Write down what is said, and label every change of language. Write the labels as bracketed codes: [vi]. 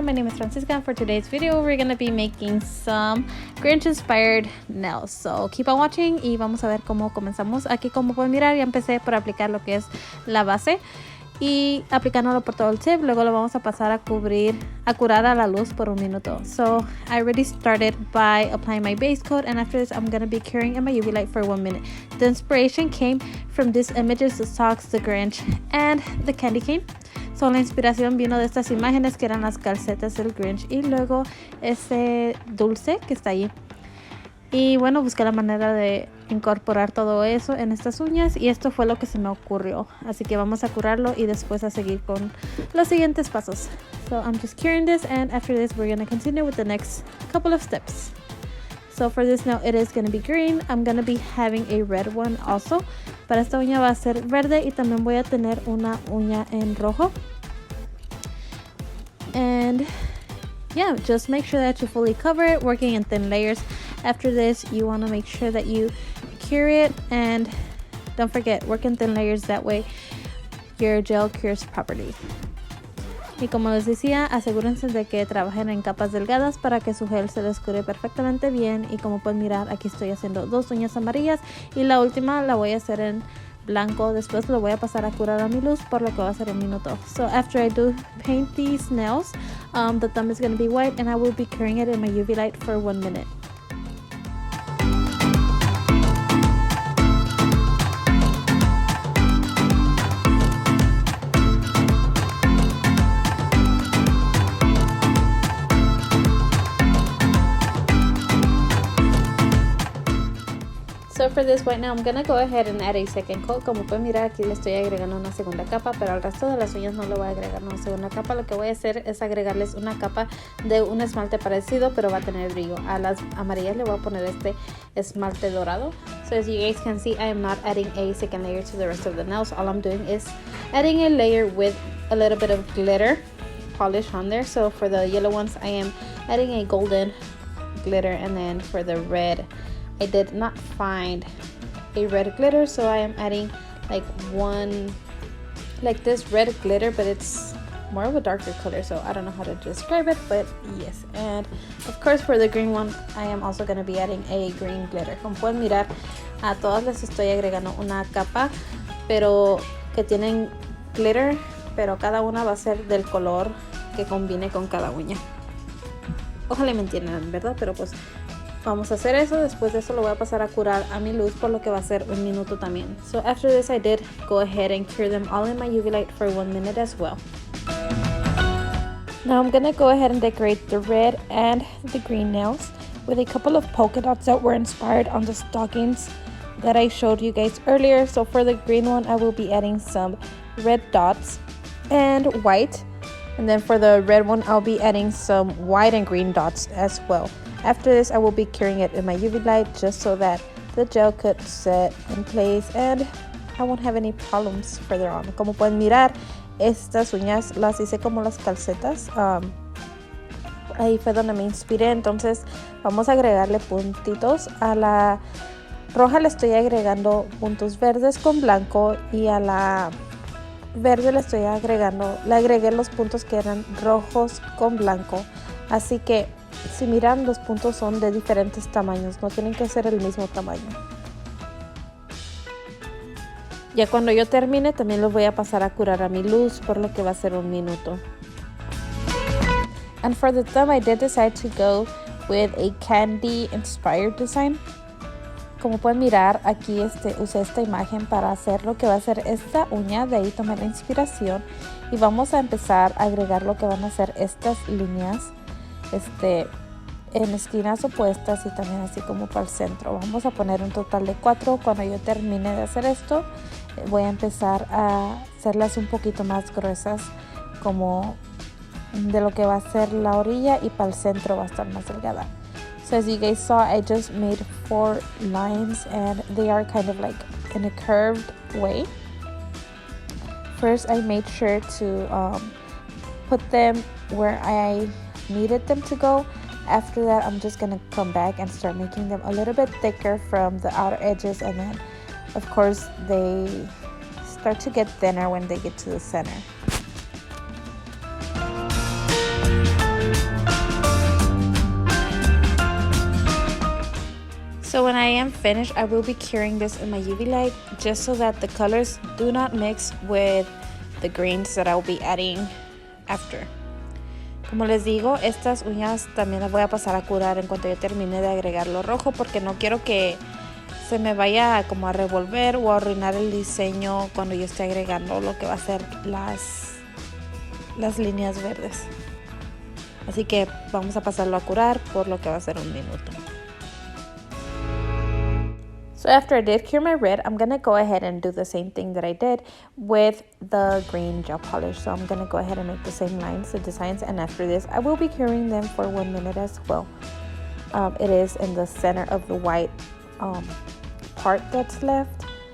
[en] My name is Francisca, and for today's video we're going to be making some Grinch inspired nails. So keep on watching [es] y vamos a ver cómo comenzamos. Aquí, como pueden mirar, ya empecé por aplicar lo que es la base y aplicándolo por todo el tip. Luego lo vamos a pasar a curar a la luz por un minuto. [en] So I already started by applying my base coat, and after this I'm going to be curing in my UV light for 1 minute. The inspiration came from these images, the socks, the Grinch, and the candy cane. [es] So, la inspiración vino de estas imágenes que eran las calcetas del Grinch y luego ese dulce que está ahí. Y bueno, busqué la manera de incorporar todo eso en estas uñas y esto fue lo que se me ocurrió. Así que vamos a curarlo y después a seguir con los siguientes pasos. [en] So, I'm just curing this, and after this we're going to continue with the next couple of steps. So for this nail it is going to be green. I'm going to be having a red one also. [es] Para esta uña va a ser verde y también voy a tener una uña en rojo. [en] And yeah, just make sure that you fully cover it, working in thin layers. After this, you want to make sure that you cure it, and don't forget, work in thin layers, that way your gel cures properly. [es] Y como les decía, asegúrense de que trabajen en capas delgadas para que su gel se les cure perfectamente bien. Y como pueden mirar, aquí estoy haciendo dos uñas amarillas y la última la voy a hacer en blanco. Después lo voy a pasar a curar a mi luz, por lo que va a ser un minuto. [en] So after I do paint these nails, the thumb is going to be white and I will be curing it in my UV light for 1 minute. So for this right now, I'm going to go ahead and add a second coat. [es] Como pueden mirar, aquí le estoy agregando una segunda capa, pero al resto de las uñas no le voy a agregar una segunda capa. Lo que voy a hacer es agregarles una capa de un esmalte parecido, pero va a tener brillo. A las amarillas le voy a poner este esmalte dorado. [en] So as you guys can see, I am not adding a second layer to the rest of the nails. All I'm doing is adding a layer with a little bit of glitter polish on there. So for the yellow ones, I am adding a golden glitter, and then for the red, I did not find a red glitter, so I am adding like one, like this red glitter, but it's more of a darker color, so I don't know how to describe it, but yes. And of course for the green one, I am also going to be adding a green glitter. [es] Como pueden mirar, a todas les estoy agregando una capa, pero que tienen glitter, pero cada una va a ser del color que combine con cada uña. Ojalá me entiendan, ¿verdad? Pero pues vamos a hacer eso. Después de eso lo voy a pasar a curar a mi luz, por lo que va a ser un minuto también. [en] So after this, I did go ahead and cure them all in my UV light for 1 minute as well. Now I'm gonna go ahead and decorate the red and the green nails with a couple of polka dots that were inspired on the stockings that I showed you guys earlier. So for the green one, I will be adding some red dots and white. And then for the red one, I'll be adding some white and green dots as well. After this, I will be curing it in my UV light just so that the gel could set in place and I won't have any problems further on. [es] Como pueden mirar, estas uñas las hice como las calcetas. Ahí fue donde me inspiré. Entonces vamos a agregarle puntitos. A la roja le estoy agregando puntos verdes con blanco, y a la verde le agregué los puntos que eran rojos con blanco. Así que si miran, los puntos son de diferentes tamaños, no tienen que ser el mismo tamaño. Ya cuando yo termine, también los voy a pasar a curar a mi luz, por lo que va a ser un minuto. [en] And for the thumb, I did decide to go with a candy inspired design. [es] Como pueden mirar, aquí usé esta imagen para hacer lo que va a ser esta uña. De ahí tomé la inspiración y vamos a empezar a agregar lo que van a ser estas líneas en esquinas opuestas y también así como para el centro. Vamos a poner un total de 4. Cuando yo termine de hacer esto, voy a empezar a hacerlas un poquito más gruesas, como de lo que va a ser la orilla y para el centro va a estar más delgada. [en] So as you guys saw, I just made 4 lines and they are kind of like in a curved way. First, I made sure to put them where I needed them to go. After that, I'm just gonna come back and start making them a little bit thicker from the outer edges, and then of course they start to get thinner when they get to the center. So when I am finished, I will be curing this in my UV light just so that the colors do not mix with the greens that I will be adding after. [es] Como les digo, estas uñas también las voy a pasar a curar en cuanto yo termine de agregar lo rojo, porque no quiero que se me vaya como a revolver o a arruinar el diseño cuando yo esté agregando lo que va a ser las líneas verdes. Así que vamos a pasarlo a curar por lo que va a ser 1 minuto. [en] So after I did cure my red, I'm going to go ahead and do the same thing that I did with the green gel polish. So I'm going to go ahead and make the same lines, the designs, and after this, I will be curing them for 1 minute as well. It is in the center of the white part that's left.